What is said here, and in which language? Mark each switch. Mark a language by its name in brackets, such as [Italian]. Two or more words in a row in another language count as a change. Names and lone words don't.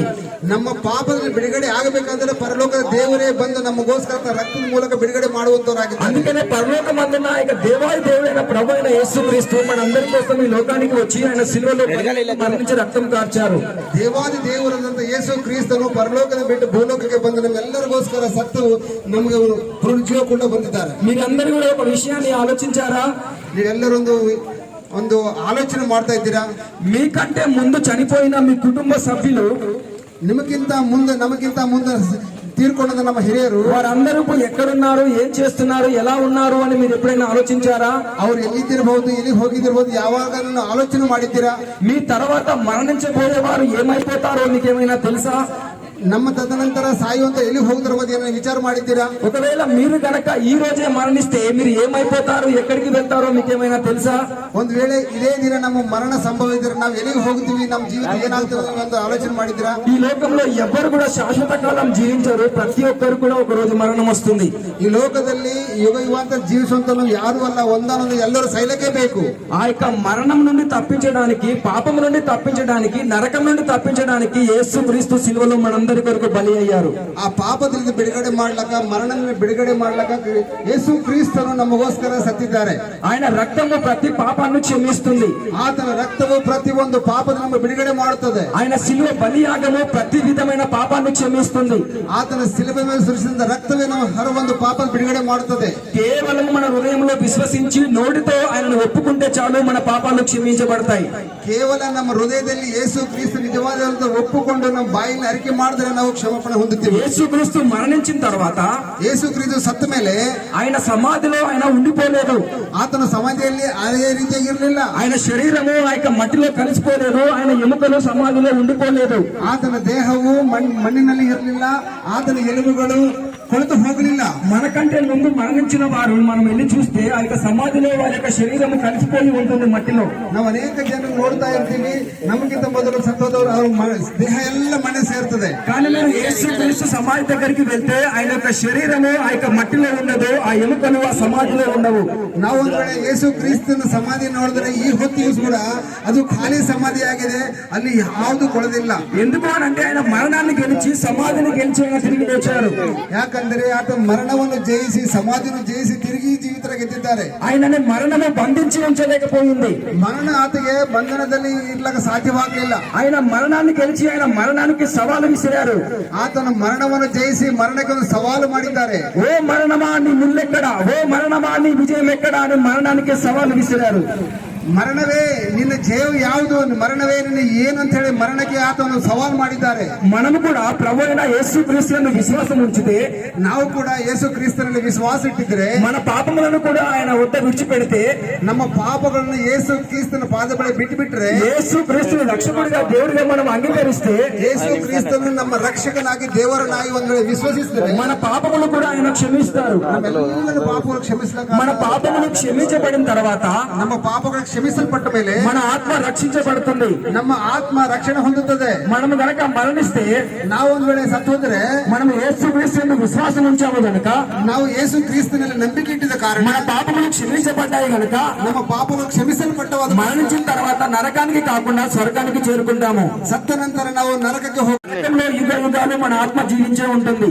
[Kannada] ನಮ್ಮ ಪಾಪದಲ್ಲಿ ಬಿಡುಗಡೆ ಆಗಬೇಕಂದ್ರೆ ಪರಲೋಕದ ದೇವರೇ ಬಂದು ನಮಗೋಸ್ಕರ ರಕ್ತದ ಮೂಲಕ ಬಿಡುಗಡೆ ಮಾಡುವಂತವರಾಗಿದ್ದಾರೆ. [Telugu] అందుకనే పరలోకమందున్న ఆ యొక్క దేవాది దేవుడైన ప్రభు అయిన యేసుక్రీస్తు మనందరి కోసం ఈ లోకానికి వచ్చి ఆయన సిలువలో మరణించి రక్తం కార్చారు. [Kannada] ದೇವಾದಿ ದೇವರಾದಂತ ಯೇಸು ಕ್ರಿಸ್ತನು ಪರಲೋಕದ ಬಿಟ್ಟು ಭೂಲೋಕಕ್ಕೆ ಬಂದು ನಮ್ಮೆಲ್ಲರಿಗೋಸ್ಕರ ಸತ್ತು ನಮಗೆ ಪುನರುಜ್ಜೀವ ಕೂಡ ಬಂದಿದ್ದಾರೆ. [Telugu] మీరందరూ కూడా ఒక విషయాన్ని ఆలోచించారా? [Kannada] ನೀವೆಲ್ಲರೊಂದು ಒಂದು ಆಲೋಚನೆ ಮಾಡ್ತಾ ಇದ್ದೀರಾ? [Telugu] మీకంటే ముందు చనిపోయిన మీ కుటుంబ సభ్యులు, [Kannada] ನಮಗಿಂತ ಮುಂದೆ ತೀರ್ಕೊಂಡ ನಮ್ಮ ಹಿರಿಯರು [Telugu] వారందరూ ఎక్కడున్నారు, ఏం చేస్తున్నారు, ఎలా ఉన్నారు అని మీరు ఎప్పుడైనా ఆలోచించారా? [Kannada] ಅವ್ರು ಎಲ್ಲಿದ್ದಿರಬಹುದು, ಎಲ್ಲಿ ಹೋಗಿದ್ದಿರಬಹುದು, ಯಾವಾಗ ಆಲೋಚನೆ ಮಾಡಿದ್ದೀರಾ? [Telugu] మీ తర్వాత మరణించబోయే వారు ఏమైపోతారో మీకేమైనా తెలుసా? [Kannada] ನಮ್ಮ ತದನಂತರ ಸಾಯುವಂತ ಎಲ್ಲಿ ಹೋಗುದ್ರ ಬಗ್ಗೆ ವಿಚಾರ ಮಾಡಿದ್ದೀರಾ? [Telugu] ఒకవేళ మీరు గనక ఈ రోజే మరణిస్తే మీరు ఏమైపోతారు, ఎక్కడికి వెళ్తారో మీకేమైనా తెలుసా? [Kannada] ಒಂದ್ ವೇಳೆ ಇದೇ ದಿನ ನಮ್ಮ ಮರಣ ಸಂಭವಿಸಿದ್ರೆ ನಾವು ಎಲ್ಲಿಗೆ ಹೋಗ್ತೀವಿ, ನಮ್ಮ ಜೀವಿತ ಏನಾಗ್ತದೆ ಅಂತ ಆಲೋಚನೆ ಮಾಡಿದ್ದೀರಾ? [Telugu] ఈ లోకంలో ఎవ్వరు కూడా శాశ్వత కాలం జీవించరు. ప్రతి ఒక్కరు కూడా ఒక రోజు మరణం వస్తుంది. [Kannada] ಈ ಲೋಕದಲ್ಲಿ ಯುಗ ಯುಗಾಂತ ಜೀವಿಸುವಂತ ಯಾರು ಅಲ್ಲ, ಒಂದಾನೊಂದು ಎಲ್ಲರೂ ಸೈಲಕ್ಕೆ ಬೇಕು. [Telugu] ఆ యొక్క మరణం నుండి తప్పించడానికి, పాపం నుండి తప్పించడానికి, నరకం నుండి తప్పించడానికి యేసు క్రీస్తు సిలువలో మనందరి కొరకు బలి అయ్యారు. [Kannada] ಆ ಪಾಪದಿಂದ ಬಿಡುಗಡೆ ಮಾಡ್ಲಕ್ಕ, ಮರಣದಿಂದ ಬಿಡುಗಡೆ ಮಾಡ್ಲಕ್ಕ ಯೇಸು ಕ್ರಿಸ್ತನು ನಮಗೋಸ್ಕರ ಸತ್ತಿದ್ದಾರೆ. [Telugu] ఆయన రక్తము ప్రతి పాపాన్ని క్షమిస్తుంది. [Kannada] ಆತನ ರಕ್ತವು ಪ್ರತಿ ಒಂದು ಪಾಪದ ನಮ್ಮ ಬಿಡುಗಡೆ ಮಾಡುತ್ತದೆ. [Telugu] ఆయన సిలువ బలియాగము ప్రతి విధమైన పాపాన్ని క్షమిస్తుంది. [Kannada] ಆತನ ಶಿಲುಬೆ ಮೇಲೆ ಸುರಿಸಿದ ರಕ್ತವೇ ನಮ್ಮ ಹರ ಒಂದು ಪಾಪ ಬಿಡುಗಡೆ ಮಾಡುತ್ತದೆ. [Telugu] కేవలం మన హృదయంలో విశ్వసించి నోటితో ఆయనను ఒప్పుకుంటే చాలు మన పాపాలు క్షమించబడతాయి. [Kannada] ಕೇವಲ ನಮ್ಮ ಹೃದಯದಲ್ಲಿ ಯೇಸು ಕ್ರಿಸ್ತ ನಿಜವಾದ ಒಪ್ಪುಕೊಂಡು ನಮ್ಮ ಬಾಯಿನ ಅರಿಕೆ ಮಾಡಿದ್ರೆ ನಾವು ಕ್ಷಮಾಪಣೆ ಹೊಂದುತ್ತೀವಿ. [Telugu] యేసు క్రీస్తు మరణించిన తర్వాత, [Kannada] ಯೇಸು ಕ್ರಿಸ್ತ ಸತ್ತ ಮೇಲೆ [Telugu] ఆయన సమాధిలో ఆయన ఉండిపోలేదు. [Kannada] ಆತನ ಸಮಾಧಿಯಲ್ಲಿ ಅದೇ ರೀತಿಯಾಗಿ ಇರಲಿಲ್ಲ. [Telugu] ఆయన శరీరము ఆ యొక్క మట్టిలో కలిసిపోలేదు. ఆయన ఎముకలు సమాధిలో ఉండిపోలేదు. [Kannada] ಆತನ ದೇಹವು ಮಣ್ಣಿನಲ್ಲಿ ಇರಲಿಲ್ಲ. ಆತನ ಎಲುಬುಗಳು ಕೊಳೆತು ಹೋಗಲಿಲ್ಲ. [Telugu] మనకంటే ముందు మరణించిన వారు మనం వెళ్ళి చూస్తే ఆ యొక్క సమాధిలో వారి యొక్క శరీరం కలిసిపోయి ఉంటుంది మట్టిలో. [Kannada] ನಾವು ಅನೇಕ ಜನ ನೋಡ್ತಾ ಇರ್ತೀವಿ, ನಮಗಿಂತ ಮೊದಲು ಸತ್ತೋದವರು ಅವ್ರ ದೇಹ ಎಲ್ಲ ಮಣ್ಣೆ ಸೇರ್ತದೆ. [Telugu] కానీ మీరు యేసు క్రీస్తు సమాధి దగ్గరికి వెళ్తే ఆయన యొక్క శరీరము ఆ యొక్క మట్టిలో ఉండదు, ఆ ఎముకలు ఆ సమాధిలో ఉండవు. [Kannada] ನಾವು ಒಂದ್ ವೇಳೆ ಯೇಸು ಕ್ರಿಸ್ತನ ಸಮಾಧಿ ನೋಡಿದ್ರೆ ಈ ಹೊತ್ತಿಗೂ ಕೂಡ ಅದು ಖಾಲಿ ಸಮಾಧಿ ಆಗಿದೆ, ಅಲ್ಲಿ ಯಾವುದು ಕೊಳದಿಲ್ಲ. [Telugu] ఎందుకు అని అంటే ఆయన మరణాన్ని గెలిచి సమాధిని గెలిచి ఆయన తిరిగి వచ్చారు. [Kannada] ಯಾಕಂದ್ರೆ ಆತ ಮರಣವನ್ನು ಜಯಿಸಿ ಸಮಾಧಿಯನ್ನು ಜಯಿಸಿ ತಿರುಗಿ ಜೀವಿತರ ಗೆದ್ದಿದ್ದಾರೆ. [Telugu] ఆయనని మరణము బంధించి ఉంచలేకపోయింది. [Kannada] ಮರಣ ಆತಗೆ ಬಂಧನದಲ್ಲಿ ಇರ್ಲಕ್ಕ ಸಾಧ್ಯವಾಗಲಿಲ್ಲ. [Telugu] ఆయన మరణాన్ని గెలిచి ఆయన మరణానికి సవాలు విసిరారు. [Kannada] ಆತನ ಮರಣವನ್ನು ಜಯಿಸಿ ಮರಣಕ್ಕೆ ಒಂದು ಸವಾಲು ಮಾಡಿದ್ದಾರೆ. [Telugu] ఓ మరణమా నీ ముల్లెక్కడా, ఓ మరణమా నీ విజయం ఎక్కడా అని మరణానికి సవాలు విసిరారు. [Kannada] ಮರಣವೇ ನಿನ್ನ ಜಯವು ಯಾವುದು, ಮರಣವೇ ನಿನ್ನ ಏನು ಅಂತ ಹೇಳಿ ಮರಣಕ್ಕೆ ಆತನು ಸವಾಲು ಮಾಡಿದ್ದಾರೆ. [Telugu] మనము కూడా ప్రభు అయిన యేసు క్రీస్తును విశ్వాసం ఉంచితే, [Kannada] ನಾವು ಕೂಡ ಯೇಸು ಕ್ರಿಸ್ತನಲ್ಲಿ ವಿಶ್ವಾಸ ಇಟ್ಟಿದ್ರೆ, [Telugu] మన పాపములను కూడా ఆయన వద్ద విడిచిపెడితే, [Kannada] ನಮ್ಮ ಪಾಪಗಳನ್ನು ಯೇಸು ಕ್ರಿಸ್ತನ ಪಾದ ಬಳಿ ಬಿಟ್ಟು ಬಿಟ್ರೆ, [Telugu] యేసు క్రీస్తుని రక్షకుడిగా దేవుడిగా మనం అంగీకరిస్తే, [Kannada] ಯೇಸು ಕ್ರಿಸ್ತನು ನಮ್ಮ ರಕ್ಷಕನಾಗಿ ದೇವರನಾಗಿ ಒಂದು ವೇಳೆ ವಿಶ್ವಸಿಸಿದ್ರೆ, [Telugu] మన పాపములు కూడా ఆయన క్షమిస్తారు. [Kannada] ನಮ್ಮೆಲ್ಲರ ಪಾಪಗಳು ಕ್ಷಮಿಸಲಕ್ಕ, [Telugu] మన పాపములు క్షమించబడిన తర్వాత [Kannada] ನಮ್ಮ ಪಾಪಗಳು ಕ್ಷಮಿಸಲ್ಪಟ್ಟ ಮೇಲೆ [Telugu] మన ఆత్మ రక్షించబడుతుంది. [Kannada] ನಮ್ಮ ಆತ್ಮ ರಕ್ಷಣೆ ಹೊಂದುತ್ತದೆ. [Telugu] మనము గనక మరణిస్తే, [Kannada] ನಾವು ಒಂದ್ ವೇಳೆ ಸತ್ತು ಹೋದ್ರೆ, [Telugu] మనం యేసు క్రీస్తుని విశ్వాసం ఉంచాము గనక, [Kannada] ನಾವು ಯೇಸು ಕ್ರಿಸ್ತನಲ್ಲಿ ನಂಬಿಕೆ ಇಟ್ಟಿದ ಕಾರಣ [Telugu] మన పాపములు క్షమించబడ్డాయి గనక, [Kannada] ನಮ್ಮ ಪಾಪಗಳು ಕ್ಷಮಿಸಲ್ಪಟ್ಟವಾದ [Telugu] మరణించిన తర్వాత నరకానికి కాకుండా స్వర్గానికి చేరుకుంటాము. [Kannada] ಸತ್ತ ನಂತರ ನಾವು ನರಕಕ್ಕೆ [Telugu] నరకంలో యుగ యుగాలు మన ఆత్మ జీవించే ఉంటుంది.